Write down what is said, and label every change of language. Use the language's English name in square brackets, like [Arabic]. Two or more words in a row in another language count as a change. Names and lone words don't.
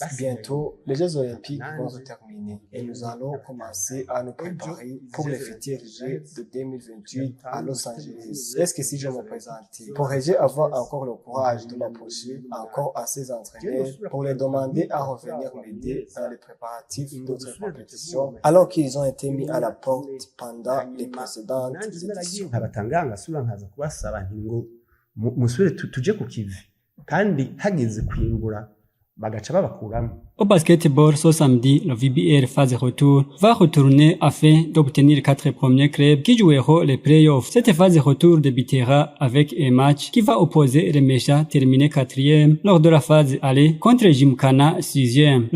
[French] Bientôt, les Jeux olympiques vont se terminer et nous allons commencer à nous préparer pour les futurs Jeux de 2028 à Los Angeles. Est-ce que si je me présentais, pourrais-je avoir encore le courage de m'approcher encore à ces entraîneurs pour les demander à revenir m'aider dans les préparatifs d'autres compétitions alors qu'ils ont été mis à la porte pendant les précédentes éditions? [Rundi] abatanga ngasubira nkaza kubasaba nti ngo musubire tuje ku kivi kandi hageze kwimbura bagaca babakuramo. [French] Au basketball, ce samedi, le VBR phase retour va retourner afin d'obtenir 4 premiers clubs qui joueront les playoffs. Cette phase retour débutera avec un match qui va opposer Remesha, terminé 4e lors de la phase aller, contre Gymkhana, 6e.